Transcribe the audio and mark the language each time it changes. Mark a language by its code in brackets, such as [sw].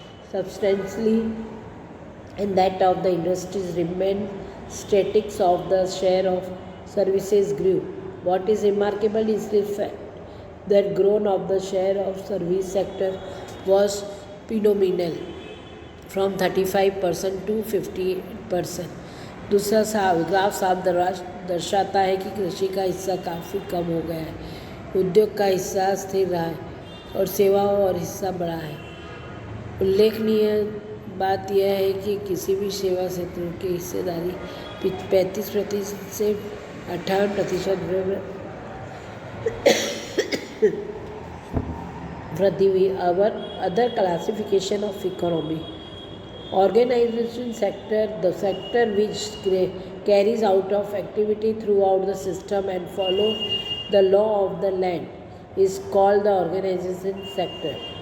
[en] substantially and that of the industries remained static, of the share of services grew. What is remarkable is the fact that growth of the share of service sector was phenomenal from 35% to 58%. [hi] दूसरा graph साफ दर्शाता है कि कृषि का हिस्सा काफ़ी कम हो गया है, उद्योग का हिस्सा स्थिर रहा है और सेवाओं और हिस्सा बढ़ा है। उल्लेखनीय बात यह है कि किसी भी सेवा क्षेत्र की हिस्सेदारी 35% से 58% वृद्धि हुई। [en] Other classification of economy organization sector, the sector which carries out of activity throughout the system and follow the law of the land is called the organization sector.